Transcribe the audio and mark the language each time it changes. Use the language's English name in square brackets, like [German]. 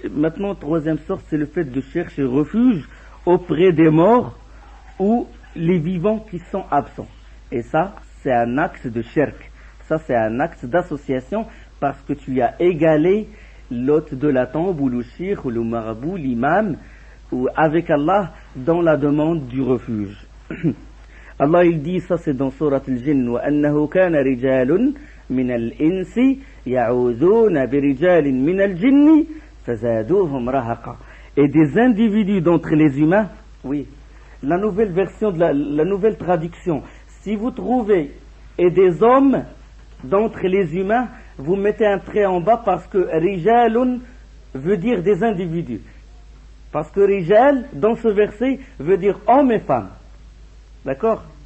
[French] Maintenant, troisième sorte, c'est le fait de chercher refuge auprès des morts ou les vivants qui sont absents. Et ça, c'est un acte de shirk. Ça, c'est un acte d'association parce que tu as égalé l'hôte de la tombe ou le shir ou le marabout, l'imam, ou avec Allah dans la demande du refuge. Allah, il dit, ça c'est dans Surat al-Jinn, [Arabic] وَأَنَّهُ كَانَ رِجَالٌ من الإنس يعوذون برجال من الجن فزادوهم رهقا. [French] Et des individus d'entre les humains, oui, la nouvelle version de la nouvelle traduction, si vous trouvez et des hommes d'entre les humains, vous mettez un trait en bas parce que rijalun veut dire des individus, parce que rijal dans ce verset veut dire hommes et femmes. D'accord?